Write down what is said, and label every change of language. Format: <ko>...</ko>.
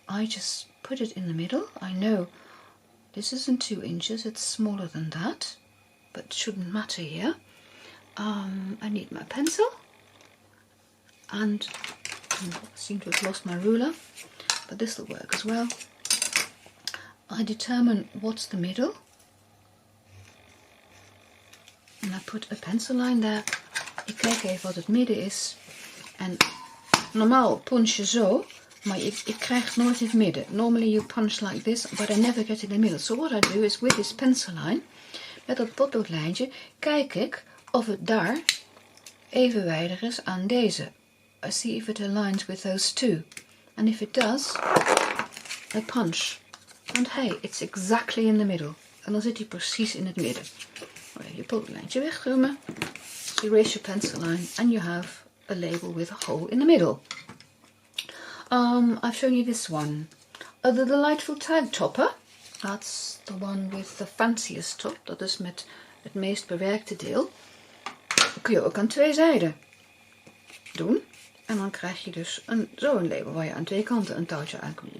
<en>I just put it in the middle. I know this isn't 2 inches, it's smaller than that, but it shouldn't matter here. I need my pencil and I seem to have lost my ruler, but this will work as well. I determine what's the middle,</en> <nl>en ik put een pencillijn daar. Ik kijk even wat het midden is. En normaal punch je zo, maar ik krijg nooit het midden.</nl> <en>Normally you punch like this, but I never get in the middle. So what I do is with this</en> <nl>pencillijn, met dat potloodlijntje, kijk ik of het daar evenwijdig is aan deze.</nl> <en>I see if it aligns with those two. And if it does, I punch. And hey, it's exactly in the middle.</en> <nl>En dan zit hij precies in het midden. Je potloodlijntje wegruimen.</nl> <en>Erase your pencil line and you have a label with a hole in the middle. I've shown you this one. The delightful tag topper. That's the one with the fanciest top.</en> <nl>Dat is met het meest bewerkte deel. Dat kun je ook aan twee zijden doen. En dan krijg je dus zo'n label waar je aan twee kanten een touwtje aan kunt doen.</nl>